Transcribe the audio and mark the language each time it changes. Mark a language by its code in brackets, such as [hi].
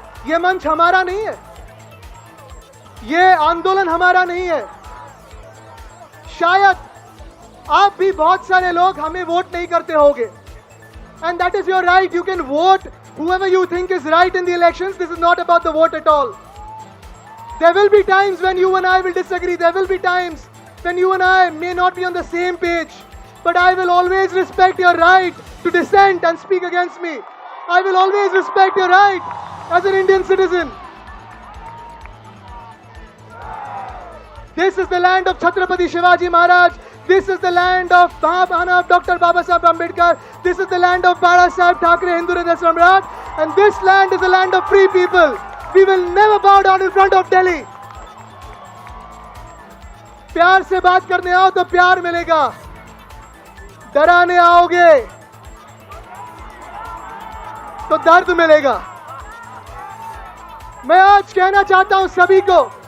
[hi] ये मंच हमारा नहीं है, ये आंदोलन हमारा नहीं है। शायद आप भी बहुत सारे लोग हमें वोट नहीं करते होंगे, [en] And that is your right, you can vote whoever you think is right in the elections. This is not about the vote at all. There will be times when you and I will disagree. There will be times then you and I may not be on the same page, but I will always respect your right to dissent and speak against me. I will always respect your right as an Indian citizen. This is the land of Chhatrapati Shivaji Maharaj. This is the land of Mahabana of Dr. Babasaheb Ambedkar. This is the land of Babasaheb Thackeray, Hindu Hriday Samrat. And this land is the land of free people. We will never bow down in front of Delhi. [hi] प्यार से बात करने आओ तो प्यार मिलेगा, डराने आओगे तो दर्द मिलेगा। मैं आज कहना चाहता हूं सभी को,